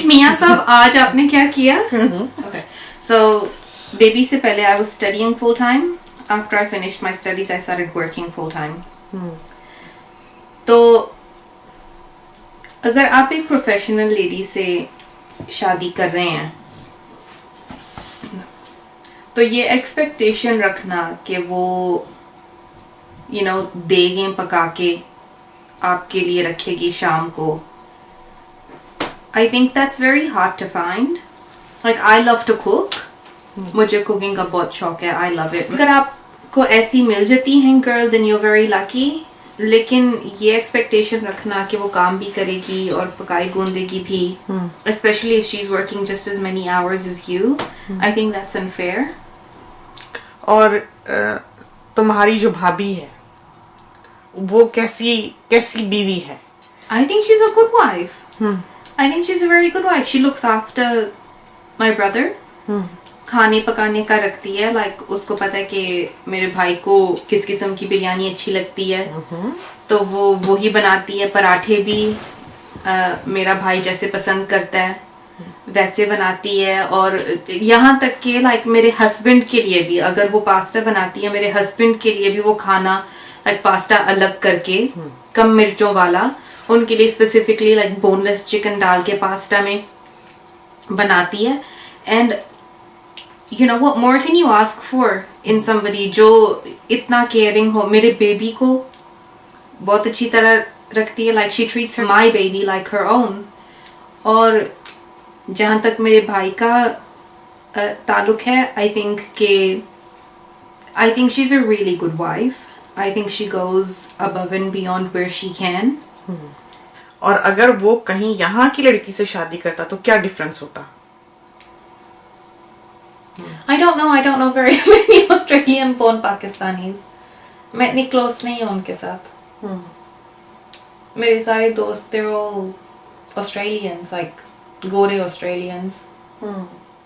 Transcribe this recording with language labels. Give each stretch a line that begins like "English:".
Urdu: میاں صاحب آج آپ نے کیا کیا؟ سو بیبی سے پہلے
English: I was studying full time. After I finished my studies I started working full time.
Urdu: تو اگر آپ ایک پروفیشنل لیڈی سے شادی کر رہے ہیں تو یہ ایکسپیکٹیشن رکھنا کہ وہ
English: you know
Urdu: دیگیں پکا کے آپ کے لیے رکھے گی شام کو,
English: I think that's very hard to find. Like I love to cook.
Urdu: مجھے کوکنگ کا بہت شوق ہے.
English: I love it.
Urdu: اگر آپ کو ایسی مل جاتی ہیں
English: girl then you're very lucky.
Urdu: لیکن یہ ایکسپیکٹیشن رکھنا کہ وہ کام بھی کرے گی اور پکائی گوندے گی بھی,
English: especially if she's working just as many hours as you, I think that's unfair.
Urdu: اور تمہاری جو بھابھی ہے وہ کیسی بیوی ہے؟
English: I think she's a good wife. I think she's a very good wife. She looks after my brother.
Urdu: کھانے پکانے کا رکھتی ہے, لائک اس کو پتا ہے کہ میرے بھائی کو کس قسم کی بریانی اچھی لگتی ہے تو وہ وہی بناتی ہے. پراٹھے بھی میرا بھائی جیسے پسند کرتا ہے ویسے بناتی ہے, اور یہاں تک کہ لائک میرے ہسبینڈ کے لیے بھی اگر وہ پاستا بناتی ہے, میرے ہسبینڈ کے لیے بھی وہ کھانا لائک پاستا الگ کر کے کم مرچوں والا ان کے لیے اسپیسیفکلی لائک بون لیس چکن ڈال کے پاستا میں بناتی ہے.
English: and you know what more can you ask for in somebody
Urdu: جو اتنا
English: caring ہو.
Urdu: میرے بیبی کو بہت اچھی طرح رکھتی ہے,
English: like she treats her my baby like her own.
Urdu: اور جہاں تک میرے بھائی کا تعلق ہے
English: I think she's a really good wife. I think she goes above and beyond where she can.
Urdu: اور اگر وہ کہیں یہاں کی لڑکی سے شادی کرتا تو کیا ڈفرنس ہوتا؟
English: I don't know very many Australian born Pakistanis.
Urdu: میں اتنی کلوز نہیں ہوں ان کے ساتھ. میرے سارے دوست
English: they're all Australians, like گورے Australians.